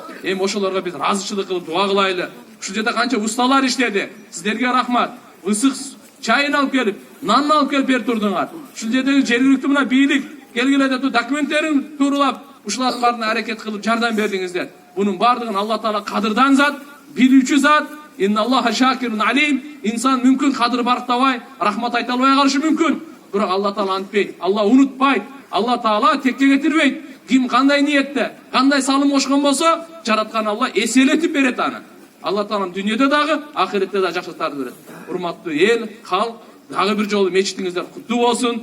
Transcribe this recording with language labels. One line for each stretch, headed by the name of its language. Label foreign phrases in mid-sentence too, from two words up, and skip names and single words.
Kyrgyz: Эми ошолорго биз ыраазычылык кылып дуа кылайлы. Ушул жерде канча усталар иштеди. Сиздерге рахмат. Ысык чайын алып келип, нанын алып келип берип турдуңар. Ушул жердеги жергиликтүү мына бийлик келгиле деп документтерин тууралап, ушулардын баарына аракет кылып жардам бердиңиздер. Бунун баардыгын Алла Таала кадырдан зат, билүүчү зат.
Arabic: إن الله شاكر عليم.
Kyrgyz: Инсан мүмкүн кадыр барктабай, рахмат айта албай калышы мүмкүн. Бирок Алла Таала антпейт. Алла унутпайт. Алла Таала текке кетирбейт. Ким кандай ниетте, кандай салым кошкон болсо, жараткан Алла эселетип берет аны. Алла Таалам дүйнөдө дагы, ахиретте да жакшыртарды берет. Урматтуу эл, халк, дагы бир жолу мечитиңиздер куттуу болсун.